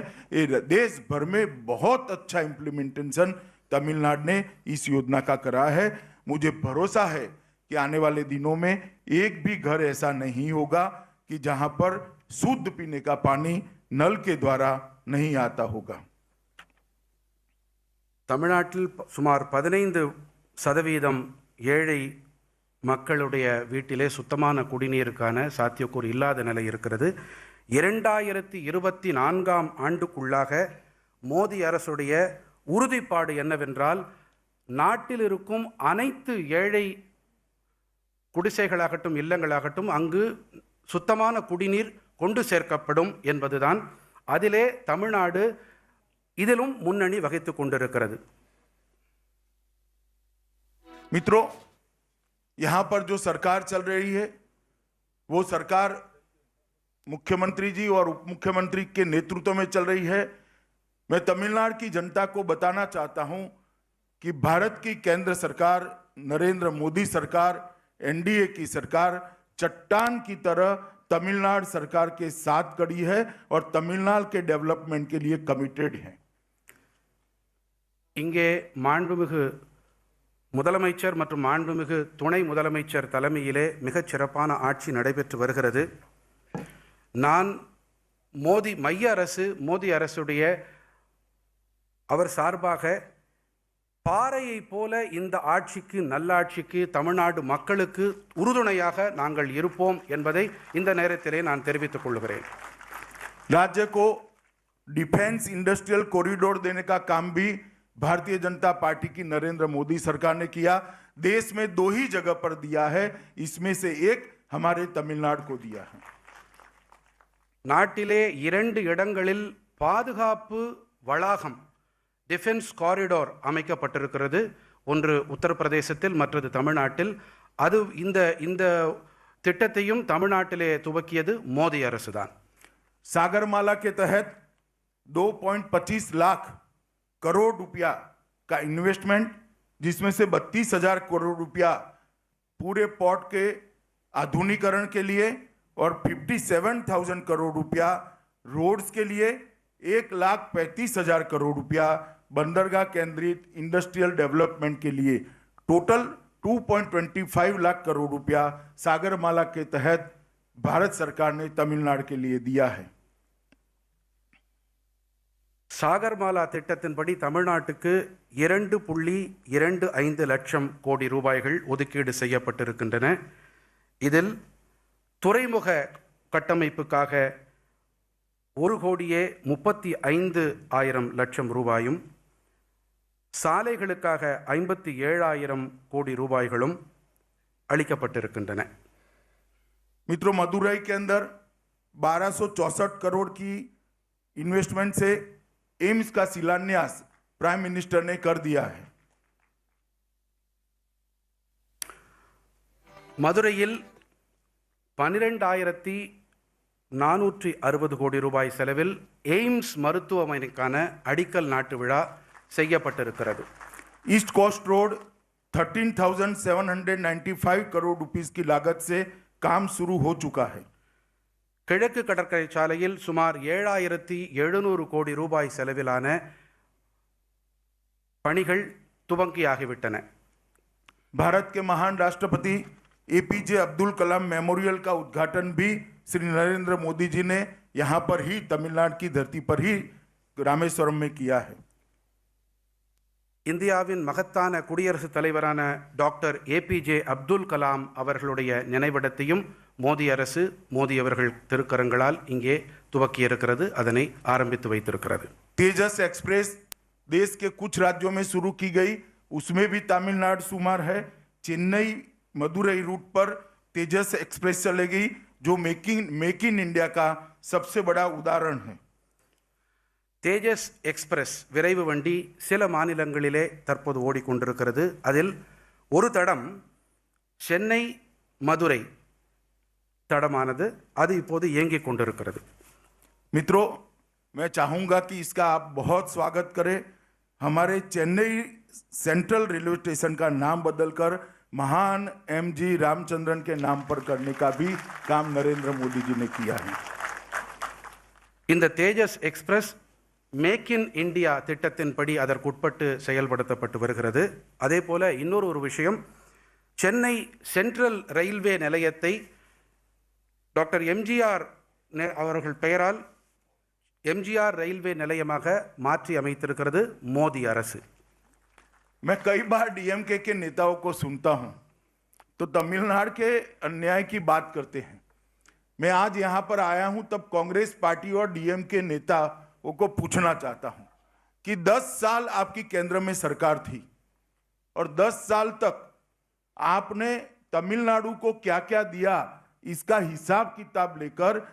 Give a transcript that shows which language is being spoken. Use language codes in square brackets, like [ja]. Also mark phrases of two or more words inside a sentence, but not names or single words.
[hi] ये देश भर में बहुत अच्छा इम्प्लीमेंटेशन तमिलनाडु ने इस योजना का करा है. मुझे भरोसा है कि आने वाले दिनों में एक भी घर ऐसा नहीं होगा कि जहां पर शुद्ध पीने का पानी नल के द्वारा नहीं आता होगा. [ta] தமிழ்நாட்டில் சுமார் 15% ஏழை மக்களுடைய வீட்டிலே சுத்தமான குடிநீருக்கான சாத்தியக்கூறு இல்லாத நிலை இருக்கிறது. 2024ஆம் ஆண்டுக்குள்ளாக மோடி அரசுடைய உறுதிப்பாடு என்னவென்றால், நாட்டில் இருக்கும் அனைத்து ஏழை குடிசைகளாகட்டும் இல்லங்களாகட்டும் அங்கு சுத்தமான குடிநீர் கொண்டு சேர்க்கப்படும் என்பதுதான். அதிலே தமிழ்நாடு இதிலும் முன்னணி வகித்து கொண்டிருக்கிறது. [hi] मित्रों, यहाँ पर जो सरकार चल रही है वो सरकार मुख्यमंत्री जी और उप मुख्यमंत्री के नेतृत्व में चल रही है। मैं तमिलनाडु की जनता को बताना चाहता हूं कि भारत की केंद्र सरकार, नरेंद्र मोदी सरकार, एनडीए की सरकार चट्टान की तरह तमिलनाडु सरकार के साथ खड़ी है और तमिलनाडु के डेवलपमेंट के लिए कमिटेड है। [ta] இங்கே மாண்புமிகு முதலமைச்சர் மற்றும் மாண்புமிகு துணை முதலமைச்சர் தலைமையிலே மிகச் சிறப்பான ஆட்சி நடைபெற்று வருகிறது. நான் மைய அரசு, மோடி அரசுடைய அவர் சார்பாக பாறையை போல இந்த ஆட்சிக்கு, நல்லாட்சிக்கு, தமிழ்நாடு மக்களுக்கு உறுதுணையாக நாங்கள் இருப்போம் என்பதை இந்த நேரத்திலே நான் தெரிவித்துக் கொள்கிறேன். [hi] राज्य को [en] defence industrial corridor [hi] देने का काम भी भारतीय जनता पार्टी की नरेंद्र मोदी सरकार ने किया। देश में 2 ही जगह पर दिया है, इसमें से एक हमारे तमिलनाडु को दिया है। [ta] நாட்டிலே 2 இடங்களில் பாதுகாப்பு வளாகம், [en] defence corridor [ta] அமைக்கப்பட்டிருக்கிறது. ஒன்று உத்தரப்பிரதேசத்தில், மற்றது தமிழ்நாட்டில். அது இந்த திட்டத்தையும் தமிழ்நாட்டிலே துவக்கியது மோடி அரசு தான். [hi] सागरमाला के तहत 2.25 लाख करोड़ रुपया का इन्वेस्टमेंट, जिसमें से 32,000 करोड़ रुपया पूरे पोर्ट के आधुनिकीकरण के लिए और 57,000 करोड़ रुपया रोड्स के लिए, 1,35,000 करोड़ रुपया बंदरगाह केंद्रित [en] industrial development [hi] के लिए, टोटल 2.25 लाख करोड़ रुपया सागरमाला के तहत भारत सरकार ने तमिलनाडु के लिए दिया है। [ta] சாகர்மாலா திட்டத்தின்படி தமிழ்நாட்டுக்கு 2.25 லட்சம் கோடி ரூபாய்கள் ஒதுக்கீடு செய்யப்பட்டிருக்கின்றன. இதில் துறைமுக கட்டமைப்புக்காக 1,35,00,000 லட்சம் ரூபாயும், சாலைகளுக்காக 57,000 கோடி ரூபாய்களும் அளிக்கப்பட்டிருக்கின்றன. [hi] मित्रों, मदुरई के अंदर 1264 करोड़ की इन्वेस्टमेंट से एम्स का शिलान्यास [en] Prime Minister [hi] ने कर दिया है। [ta] மதுரையில் 12,460 கோடி ரூபாய் செலவில் எய்ம்ஸ் மருத்துவமனைக்கான அடிக்கல் நாட்டு விழா செய்யப்பட்டிருக்கிறது. [hi] ईस्ट कोस्ट रोड 13,795 करोड़ रुपीस की लागत से काम शुरू हो चुका है। [ta] கிழக்கு கடற்கரை சாலையில் சுமார் 7,700 கோடி ரூபாய் செலவிலான பணிகள் துவங்கியாகிவிட்டன. [hi] भारत के महान राष्ट्रपति एपीजे अब्दुल कलाम मेमोरियल का उद्घाटन भी श्री नरेंद्र मोदी जी ने यहाँ पर ही, तमिलनाडु की धरती पर ही, रामेश्वरम में किया है। [ta] இந்தியாவின் மகத்தான குடியரசுத் தலைவரான டாக்டர் ஏபிஜே அப்துல் கலாம் அவர்களுடைய நினைவிடத்தையும் மோடி அரசு, மோடி அவர்கள் திருக்கரங்களால் இங்கே துவக்கியிருக்கிறது, அதனை ஆரம்பித்து வைத்திருக்கிறது. [hi] तेजस एक्सप्रेस देश के कुछ राज्यों में शुरू की गई, उसमें भी तमिलनाडु शुमार है। चेन्नई मदुरई रूट पर तेजस एक्सप्रेस चलेगी, जो मेक इन इंडिया का सबसे बड़ा उदाहरण है। [ta] தேஜஸ் எக்ஸ்பிரஸ் விரைவு வண்டி சில மாநிலங்களிலே தற்போது ஓடிக்கொண்டிருக்கிறது. அதில் ஒரு தடம் சென்னை மதுரை தடமானது, அது இப்போது இயங்கிக் கொண்டிருக்கிறது. [hi] मित्रों, मैं चाहूंगा कि इसका आप बहुत स्वागत करें। हमारे चेन्नई सेंट्रल रेलवे स्टेशन का नाम बदलकर महान एमजी रामचंद्रन के नाम पर करने का भी काम नरेंद्र मोदी जी ने किया है। [ta] இந்த தேஜஸ் எக்ஸ்பிரஸ் மேக் இன் இந்தியா திட்டத்தின்படி அதற்குட்பட்டு செயல்படுத்தப்பட்டு வருகிறது. அதே போல இன்னொரு விஷயம், சென்னை சென்ட்ரல் ரயில்வே நிலையத்தை டாக்டர் எம்ஜிஆர் அவர்கள் பெயரால் எம்ஜிஆர் ரயில்வே நிலையமாக மாற்றி அமைத்திருக்கிறது மோடி அரசு. [hi] मैं कई बार डीएमके के नेताओं को सुनता हूं तो तमिलनाडु के अन्याय की बात करते हैं। मैं आज यहां पर आया हूं तब कांग्रेस पार्टी और डीएमके नेताओं को पूछना चाहता हूं कि 10 साल आपकी केंद्र में सरकार थी और 10 साल तक आपने तमिलनाडु को क्या क्या दिया, इसका हिसाब किताब लेकर